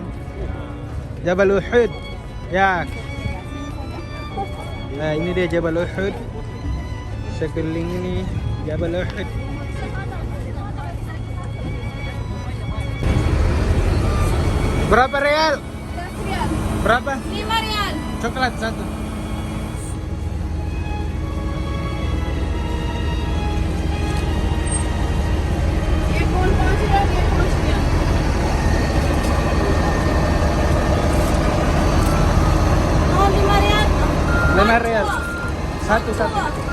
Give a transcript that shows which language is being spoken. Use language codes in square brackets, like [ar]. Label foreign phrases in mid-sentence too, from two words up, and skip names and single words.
[id] Jabal Uhud. Ya. Nah, ini dia Jabal Uhud. Sekeliling ini Jabal Uhud. Berapa real? Berapa? 5 rial. Coklat satu. [hi] ये कौन 5 रियाल, ये 5 रियाल. [id] Oh, 5 rial. 5 real. Satu.